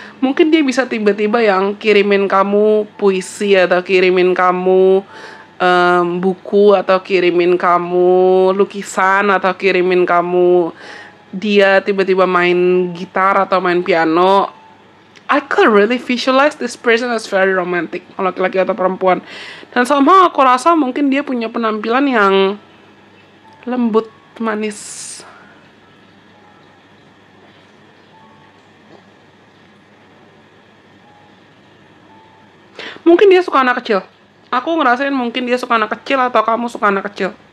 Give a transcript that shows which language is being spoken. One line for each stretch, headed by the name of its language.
Indonesian: Mungkin dia bisa tiba-tiba yang kirimin kamu puisi, atau kirimin kamu buku, atau kirimin kamu lukisan, atau kirimin kamu dia tiba-tiba main gitar atau main piano.
English: I could really visualize this person as very romantic,
Indonesian: laki-laki atau perempuan. Dan somehow aku rasa mungkin dia punya penampilan yang lembut, manis. Mungkin dia suka anak kecil. Aku ngerasain mungkin dia suka anak kecil atau kamu suka anak kecil.